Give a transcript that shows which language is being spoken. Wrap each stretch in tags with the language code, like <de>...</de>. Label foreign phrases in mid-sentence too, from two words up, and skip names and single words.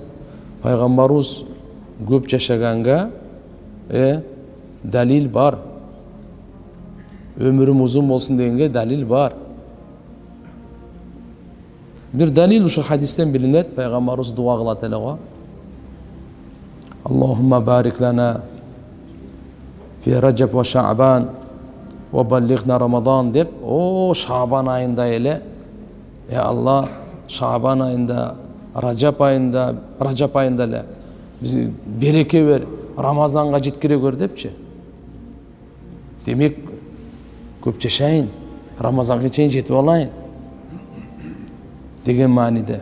<ky>Пайгамбарыбыз көп жашаганга далил бар. Өмүрүм узун болсун дегенге далил бар. Бир далил ушу хадистен билинет. Пайгамбарыбыз дуа кылат эле го.</ky> <ar>اللهم بارك لنا في رجب وشعبان وبلغنا رمضان</ar> <ky>деп, Шаъбан айында эле, Алла, Шаъбан айында, Раджаб айында эле биз береке бер, Рамазанга жеткире көр депчи. Демек, көп жашайын, Рамазанга чейин жетип алайын деген мааниде.</ky>